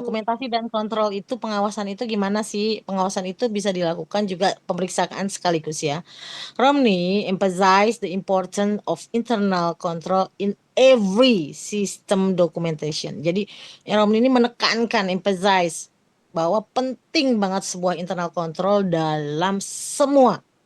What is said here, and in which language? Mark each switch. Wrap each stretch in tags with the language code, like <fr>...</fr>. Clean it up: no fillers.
<id>dokumentasi dan kontrol itu, pengawasan itu gimana sih? Pengawasan itu bisa dilakukan juga pemeriksaan sekaligus ya.</id> <en>Romney emphasize the importance of internal control in every system documentation.</en> <id>Jadi, Romney ini menekankan, emphasize, bahwa penting banget sebuah internal control dalam semua</id>